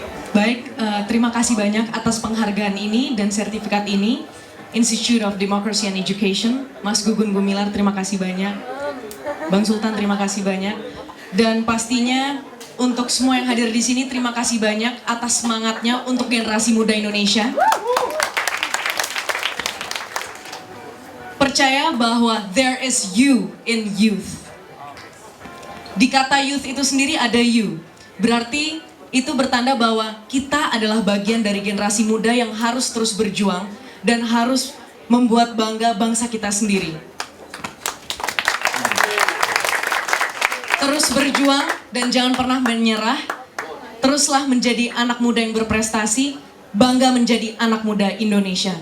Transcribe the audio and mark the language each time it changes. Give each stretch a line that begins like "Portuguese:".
Indonesian: Baik, terima kasih banyak atas penghargaan ini dan sertifikat ini. Institute of Democracy and Education, Mas Gugun Gumilar, terima kasih banyak. Bang Sultan, terima kasih banyak. Dan pastinya untuk semua yang hadir di sini, terima kasih banyak atas semangatnya untuk generasi muda Indonesia. Percaya bahwa
English: there is you in youth.
Indonesian: Di kata youth itu sendiri ada you. Berarti itu bertanda bahwa kita adalah bagian dari generasi muda yang harus terus berjuang dan harus membuat bangga bangsa kita sendiri. Terus berjuang dan jangan pernah menyerah. Teruslah menjadi anak muda yang berprestasi, bangga menjadi anak muda Indonesia.